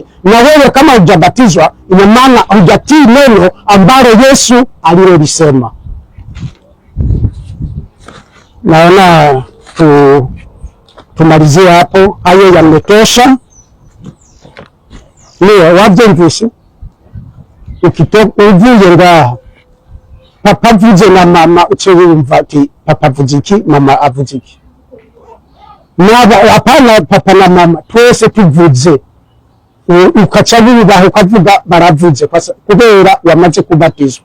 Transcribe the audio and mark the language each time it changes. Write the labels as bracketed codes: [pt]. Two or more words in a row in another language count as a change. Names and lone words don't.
[sw] Na wewe kama hujabatizwa, ina maana hujatii neno ambalo Yesu alilolisema. Naona tumalizie hapo, hayo yametosha. [rn] Leo wavyumvise uvuye ngaha, papa avuze na mama uce wumva ati papa avuze iki, mama avuze iki. Hapana, papa na mama twese tuvuze, ukaca wubaha ukavuga baravuze, kubera wamaze kubatizwa.